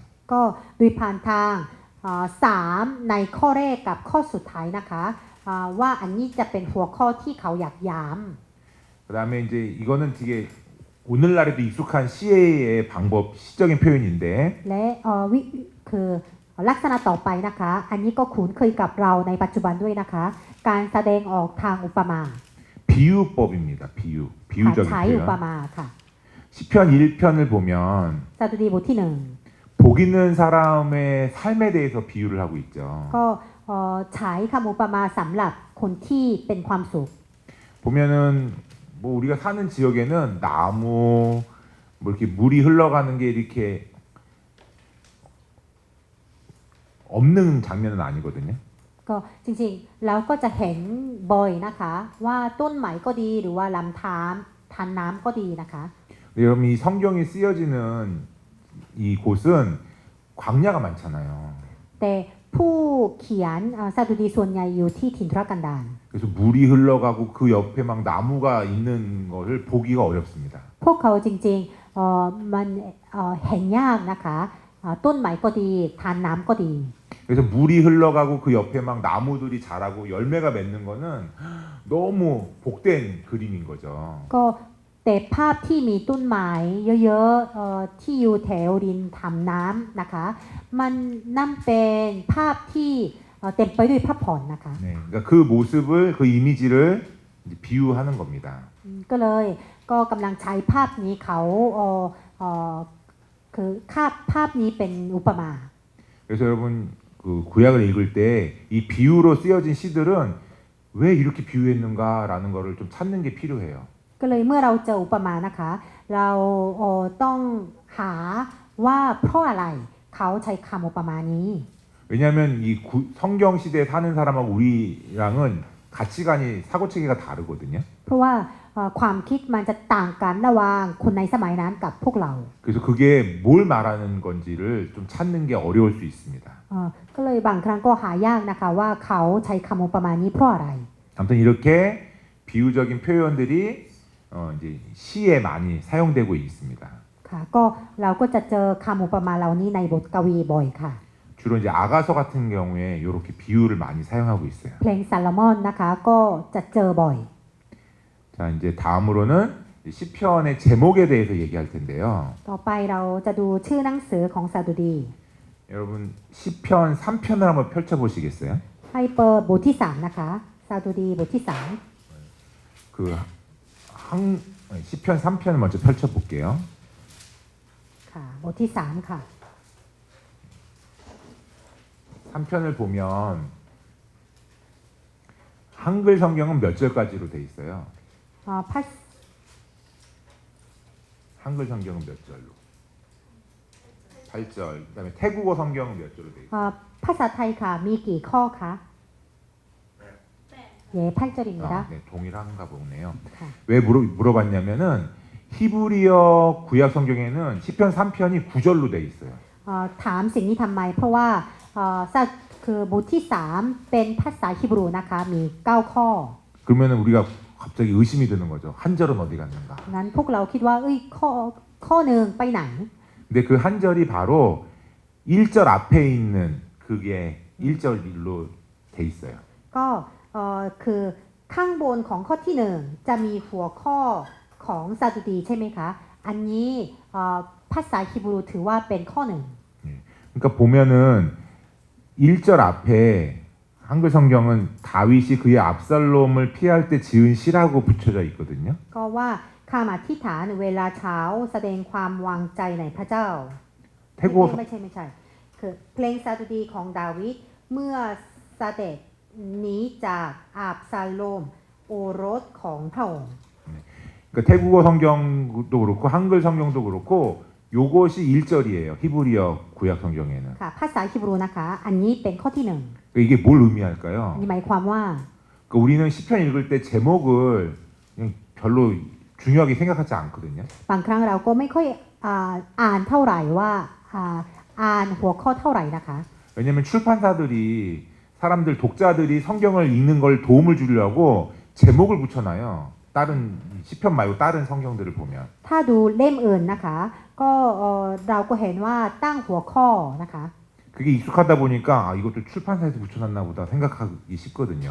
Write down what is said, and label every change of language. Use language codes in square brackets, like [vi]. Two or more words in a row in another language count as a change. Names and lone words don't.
[th] ก็โดยผ่านทาง3ในข้อแรกกับข้อสุดท้ายนะคะว่าอันนี้จะเป็นหัวข้อที่เขาอยากย้ำ [ko] 그다음에 이제 이거는 되게 오늘날에도 익숙한 시의 방법, 시적인 표현인데 [th] และคือลักษณะต่อไปนะคะอันนี้ก็คุ้นเคยกับเราในปัจจุบันด้วยนะคะการแสดงออกทางอุปมา [ko] 비유법입니다. 비유적인 [th] ใช้อุป [ko] 표현. [th] มาค่ะ [ko] 시편 1편을 보면 [th] สดุดีบทที่ [ko] 복 있는 사람의 삶에 대해서 비유를 하고 있죠. [th] 1 ก็ใช้คำอุปมาสำหรับคนที่เป็นความสุข [ko] 보면은 뭐 우리가 사는 지역에는 나무 뭐 이렇게 물이 흘러가는 게 이렇게 없는 장면은 아니거든요. [th] ก็จริงๆแล้วก็จะเห็นบ่อยนะคะว่าต้นไม้ก็ดีหรือว่าลำธานน้ำก็ดีนะคะ [ko] 근데 여러분 이 성경이 쓰여지는 이 곳은 광야가 많잖아요. [th] แต่ผู้เขียนสดุดีส่วนใหญ่อยู่ที่ถิ่นทุรกันดาร [ko] 그래서 물이 흘러가고 그 옆에 막 나무가 있는 것을 보기가 어렵습니다. [th] พวกเขาจริงๆมันเห็นยากนะคะต้นไม้ก็ดีทานน้ำก็ดี [ko] 그래서 물이 흘러가고 그 옆에 막 나무들이 자라고 열매가 맺는 거는 너무 복된 그림인 거죠. [th] ก็แต่ภาพที่มีต้นไม้เยอะๆที่อยู่แถวริมทำน้ำนะคะมันนั่นเป็นภาพที่เต็มไปด้วยพระพรนะคะ [ko] 네, 그러니까 그 모습을 그 이미지를 이제 비유하는 겁니다. [th] ก็เลยก็กำลังใช้ภาพนี้เขาคือภาพนี้เป็นอุปมา [ko] 그래서 여러분 그 구약을 읽을 때 이 비유로 쓰여진 시들은 왜 이렇게 비유했는가라는 거를 좀 찾는 게 필요해요. [th] ก็เลยเมื่อเราเจออุปมานะคะ เราต้องหาว่าเพราะอะไรเขาใช้คำอุปมานี้ [ko] 왜냐하면 이 성경 시대에 사는 사람하고 우리랑은 가치관이 사고체계가 다르거든요. [th] เพราะว่าความคิดมันจะต่างกันระหว่างคนในสมัยนั้นกับพวกเรา [ko] 그래서 그게 뭘 말하는 건지를 좀 찾는 게 어려울 수 있습니다. [th] ก็เลยบางครั้งก็หายากนะคะว่าเขาใช้คำอุปมานี้เพราะอะไร [ko] 아무튼 이렇게 비유적인 표현들이 이제 시에 많이 사용되고 있습니다. [th] ค่ะก็เราก็จะเจอคำอุปมาเหล่านี้ในบทกวีบ่อยค่ะ [ko] 주로 이제 아가서 같은 경우에 이렇게 비유를 많이 사용하고 있어요. [th] เพลงซาโลมอนนะคะก็จะเจอบ่อย [ko] 자 이제 다음으로는 시편의 제목에 대해서 얘기할 텐데요. [th] ต่อไปเราจะดูชื่อหนังสือของสดุดี [ko] 여러분 시편 3편을 한번 펼쳐보시겠어요? [th] ให้เปิดบทที่3นะคะสดุดีบทที่ [ko] 그 시편 3편을 먼저 펼쳐볼게요. [th] 3 ค่ะบทที่3ค่ะ [ko] 3편을 보면 한글 성경은 몇 절까지로 돼 있어요? [th] พระ [ko] 한글 성경은 몇 절로? 8절. 그다음에 태국어 성경은 몇 절로 돼 있어요? [th] ภาษาไทยค่ะมีกี่ข้อคะ [ko] 예 8절입니다. 네, 동일한가 보네요. [th] ค่ะ [ko] 왜 물어봤냐면은 히브리어 구약 성경에는 시편 3편이 9절로 돼 있어요. [th] ถามสิ่งนี้ทำไมเพราะว่าคือบทที่3เป็นภาษาฮีบรูนะคะมี9ข้อ [ko] 그러면은 우리가 갑자기 의심이 드는 거죠. 한 절은 어디 갔는가? [th] งั้นพวกเราคิดว่าข้อหนึ่งไปไหน [ko] 근데 그 한 절이 바로 1절 앞에 있는 그게 1절로 돼 있어요. [th] ก็คือข้างบนของข้อที่1จะมีหัวข้อของสดุดีใช่ไหมคะอันนี้ภาษาฮีบรูถือว่าเป็นข้อหนึ่ง [ko] 그러니까 보면은 1절 앞에 한글 성경은 다윗이 그의 압살롬을 피할 때 지은 시라고 붙여져 있거든요. [th] ก็ว่าคำอธิษฐานเวลาเช้าแสดงความวางใจในพระเจ้า [ko] 태국어 [th] ไม่ใช่คือเพลงสดุดีของดาวิดเมื่อเสด็จหนีจากอับซาโลมโอรสของพระองค์ [ko] 그러니까 태국어 성경도 그렇고 한글 성경도 그렇고 요것이 1절이에요. 히브리어 구약 성경에는. [th] ค่ะภาษาฮีบรูนะคะอันนี้เป็นข้อที่ [ko] 그러니까 이게 뭘 1 의미할까요? [th] นี่หมายความว่า [ko] 그러니까 우리는 시편 읽을 때 제목을 그냥 별로 중요하게 생각하지 않거든요. [th] บางครั้งเราก็ไม่ค่อยอ่านเท่าไหร่ว่าอ่านหัวข้อเท่าไหร่นะคะ [ko] 왜냐면 출판사들이 사람들 독자들이 성경을 읽는 걸 도움을 주려고 제목을 붙여놔요. 다른 시편 말고 다른 성경들을 보면. [th] ถ้าดูเล่มอื่นนะคะก็เราก็เห็นว่าตั้งหัวข้อนะคะ [ko] 그게 익숙하다 보니까 아, 이것도 출판사에서 붙여놨나 보다 생각하기 쉽거든요.